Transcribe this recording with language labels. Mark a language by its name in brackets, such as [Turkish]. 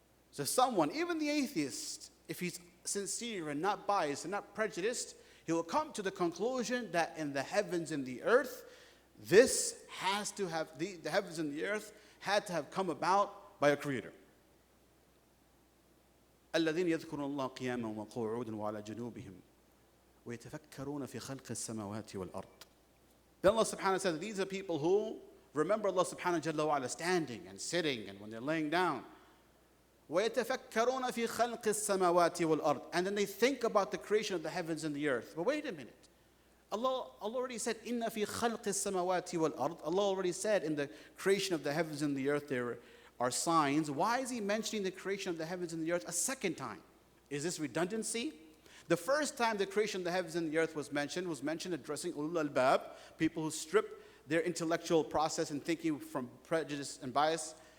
[English] So someone, even the atheist, if he's sincere and not biased and not prejudiced, he will come to the conclusion that in the heavens and the earth, this has to have, the heavens and the earth had to have come about by a creator. [Arabic] الذين يذكرون الله قياما وقعودا وعلى جنوبهم ويتفكرون في خلق السماوات والأرض. [English] Then Allah subhanahu wa ta'ala says these are people who remember Allah subhanahu wa ta'ala standing and sitting and when they're laying down. [Arabic] ويتفكرون في خلق السماوات والأرض. [English] And then they think about the creation of the heavens and the earth. But wait a minute. Allah already said [Arabic] إن في خلق السماوات والأرض. [English] Allah already said in the creation of the heavens and the earth there are signs. Why is He mentioning the creation of the heavens and the earth a second time? Is this redundancy? The first time the creation of the heavens and the earth was mentioned addressing ulul albab, people who strip their intellectual process and thinking from prejudice and bias.